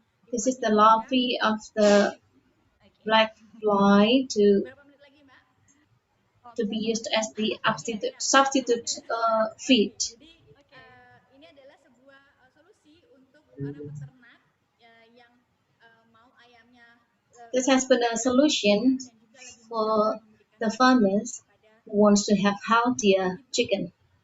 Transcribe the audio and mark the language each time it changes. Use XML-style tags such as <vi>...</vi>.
<en>This is the larvae of the black fly to be used as the substitute feed.</en> <id>Ini adalah sebuah solusi untuk para peternak yang mau ayamnya.</id> <en>This has been a solution for the farmers who wants to have healthier chicken.</en>